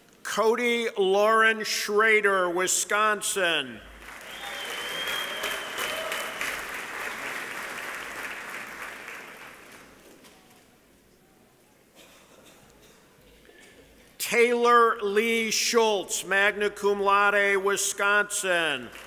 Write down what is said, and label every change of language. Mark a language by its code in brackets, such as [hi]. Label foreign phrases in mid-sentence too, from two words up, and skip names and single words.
[en] Cody Lauren Schrader, Wisconsin. Taylor Lee Schultz, [la] magna cum laude, [en] Wisconsin.